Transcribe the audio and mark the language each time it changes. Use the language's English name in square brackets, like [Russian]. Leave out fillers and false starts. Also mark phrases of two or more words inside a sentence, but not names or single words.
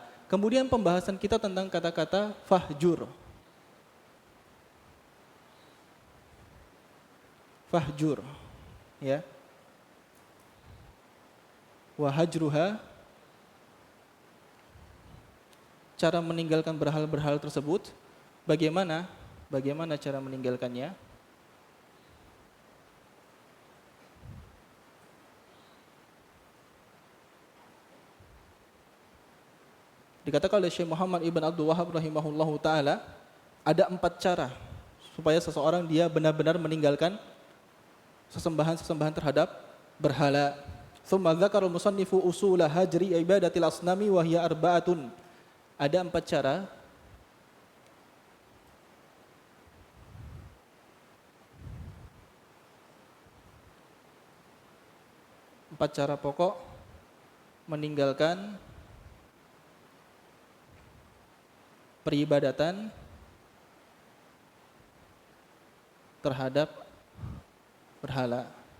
[Indonesian] Kemudian pembahasan kita tentang kata-kata fahjur. Fahjur ya. [Arabic] وهجرها, [Indonesian] cara meninggalkan berhala-berhala tersebut. Bagaimana cara meninggalkannya? Dikatakan oleh Syekh Muhammad Ibn Abdul Wahab [Arabic] رحمه الله تعالى, [Indonesian] ada 4 cara supaya seseorang dia benar-benar meninggalkan sesembahan-sesembahan terhadap berhala. [Arabic] ثم ذكر المصنف أصول هجر عبادة الأصنام وهي أربعة. [Indonesian] Ada 4 cara. Empat cara pokok meninggalkan peribadatan terhadap berhala.